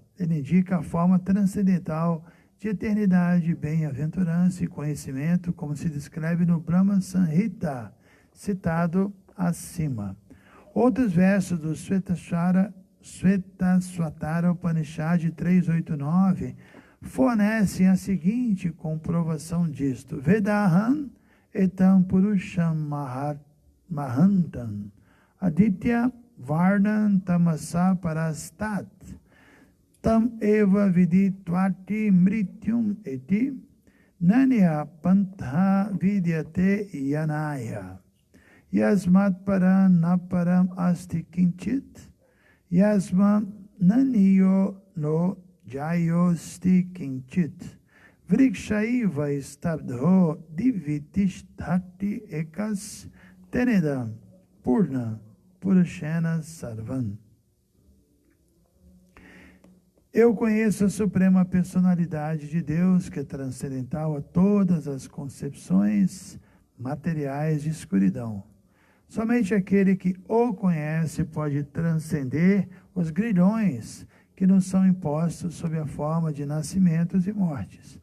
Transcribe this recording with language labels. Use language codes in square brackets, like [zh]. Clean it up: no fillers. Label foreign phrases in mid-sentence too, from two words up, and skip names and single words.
[pt] Ele indica a forma transcendental de eternidade, bem-aventurança e conhecimento, como se descreve no Brahma Samhita, citado acima. Outros versos do Svetasvatara Upanishad 389 fornecem a seguinte comprovação disto. [sa] Vedaham etam purusham mahantam aditya varnam tamasa parastat tam eva viditvati mrityum eti nanya pantha vidyate yanaya yasmat param naparam asti kinchit yasma naniyo no jayosti kinchit vrikshaiva stabdho divitisthati ekas tenedam purna purushena sarvam. [pt] Eu conheço a suprema personalidade de Deus, que é transcendental a todas as concepções materiais de escuridão. Somente aquele que o conhece pode transcender os grilhões que nos são impostos sob a forma de nascimentos e mortes.